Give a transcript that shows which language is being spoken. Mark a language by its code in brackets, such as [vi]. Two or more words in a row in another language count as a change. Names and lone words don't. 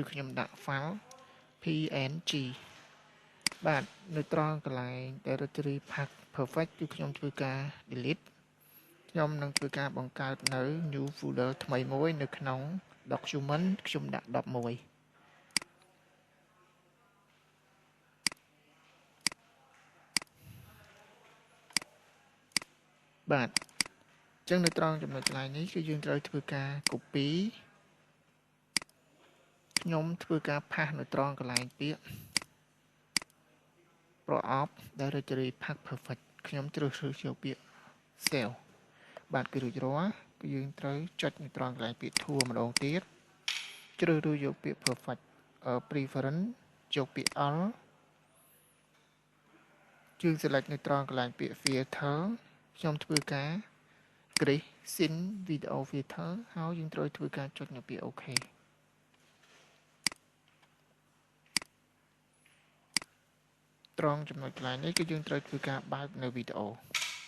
[km] ខ្ញុំដាក់ file png បាទនៅត្រង់កន្លែង [en] directory path perfect [km] គឺខ្ញុំធ្វើការ delete ខ្ញុំនឹងធ្វើការបង្កើតនៅ [en] new folder [km] ថ្មីមួយនៅក្នុង document ខ្ញុំដាក់11បាទអញ្ចឹងនៅត្រង់ចំណុចកន្លែងនេះគឺយើងត្រូវធ្វើការ copy ខ្ញុំធ្វើការ paste នៅត្រង់កន្លែងពាក្យ [en] pro-op directory path perfect [km] ខ្ញុំជ្រើសរើសយកពាក្យ cell បាទគឺរួចរាល់គឺយើងត្រូវចុចនៅត្រង់កន្លែងពាក្យ tool ម្ដងទៀតជ្រើសរើសយកពាក្យ [en] perfect preference [km] យកពាក្យ all យើង select នៅត្រង់កន្លែងពាក្យ filter ខ្ញុំធ្វើការ [en] create scene video filter [km] ហើយយើងត្រូវធ្វើការចុចនៅពាក្យ OK ត្រង់ចំណុចកន្លែងនេះគឺយើងត្រូវធ្វើការបើកនៅវីដេអូ